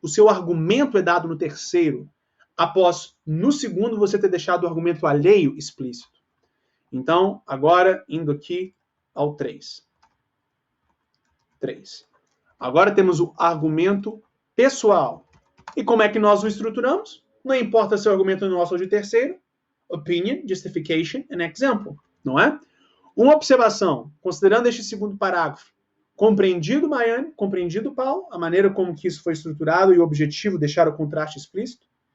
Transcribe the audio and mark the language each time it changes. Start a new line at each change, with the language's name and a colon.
Portuguese: O seu argumento é dado no terceiro, após, no segundo, você ter deixado o argumento alheio explícito. Então, agora, indo aqui ao 3. 3. Agora temos o argumento pessoal. E como é que nós o estruturamos? Não importa se o argumento é nosso ou de terceiro.
English: Opinion, justification and example.
Portuguese: Não é? Uma observação, considerando este segundo parágrafo, compreendido, Maiane? Compreendido, Paulo? A maneira como que isso foi estruturado e o objetivo, deixar o contraste explícito?